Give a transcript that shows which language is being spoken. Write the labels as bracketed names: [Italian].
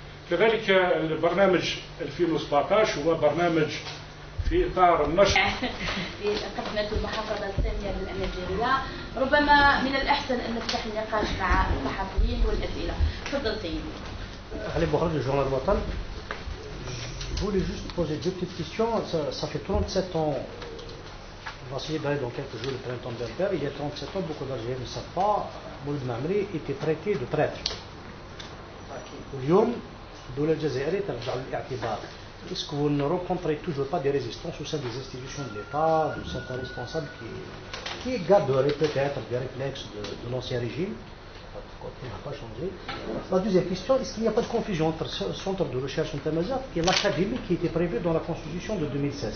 [Arabic] كذلك البرنامج 2017 هو برنامج في إطار النشر في قسمة المحافظة الثانية للأمازيغية. ربما من الأحسن أن نفتح النقاش مع الصحفيين والأسئلة. تفضل سيدي. [French] Allez, Mohamed, le journal Watan. Je voulais juste poser deux petites questions. Ça fait 37 ans, on va essayer d'aller dans quelques jours le printemps berbère. Il y a 37 ans, beaucoup d'Algériens ne savent pas, Mouloud Mamri était traité de traître. [Arabic] اليوم الدولة الجزائرية ترجع للاعتبار. [French] Est-ce que vous ne rencontrez toujours pas des résistances au sein des institutions de l'État, de certains responsables qui garderaient peut-être des réflexes de l'ancien régime? Qui n'a pas changé. La deuxième question, est-ce qu'il n'y a pas de confusion entre ce centre de recherche intermédiaire et l'académie qui était prévue dans la Constitution de 2016?